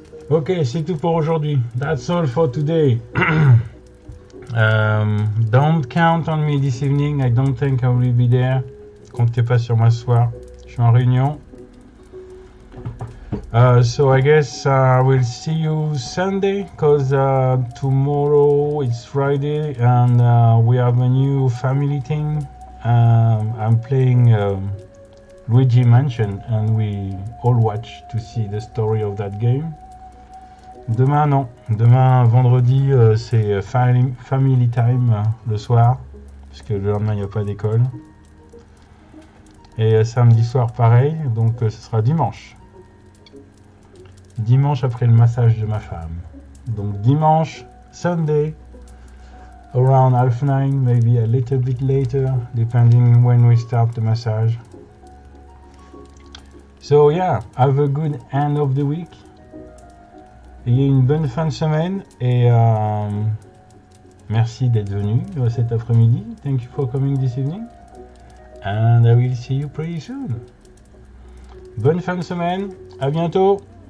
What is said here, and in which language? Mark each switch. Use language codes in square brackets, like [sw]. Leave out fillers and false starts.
[fr] Ok, c'est tout pour aujourd'hui. [en] That's all for today. Don't count on me this evening. I don't think I will be there. [fr] Comptez pas sur moi ce soir. Je suis en réunion. [en] So I guess I will see you Sunday, because tomorrow it's Friday and we have a new family thing. I'm playing Luigi Mansion and we all watch to see the story of that game. [fr] Demain non, demain vendredi c'est family time le soir, puisque le lendemain il n'y a pas d'école. Et samedi soir pareil, donc ce sera dimanche. Dimanche après le massage de ma femme. Donc dimanche, [en] Sunday, around 9:30, maybe a little bit later, depending when we start the massage. So yeah, have a good end of the week. [fr] Ayez une bonne fin de semaine et merci d'être venu cet après-midi. [en] Thank you for coming this evening. And I will see you pretty soon. [fr] Bonne fin de semaine, à bientôt.